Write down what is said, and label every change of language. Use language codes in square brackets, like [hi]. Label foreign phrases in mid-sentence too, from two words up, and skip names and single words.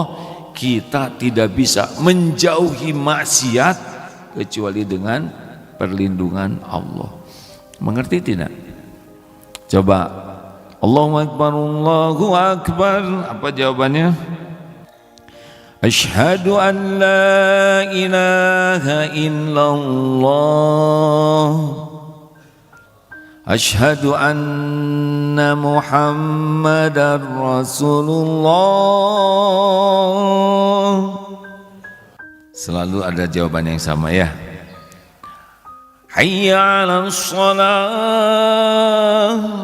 [id] Kita tidak bisa menjauhi maksiat kecuali dengan perlindungan Allah. Mengerti tidak? [ar] Coba الله أكبر، الله أكبر. [id] Apa jawabannya? [ar] أشهد أن لا إله إلا الله. أشهد أن محمدا رسول الله. [id] Selalu ada jawaban yang sama ya. [ar] حي على الصلاة.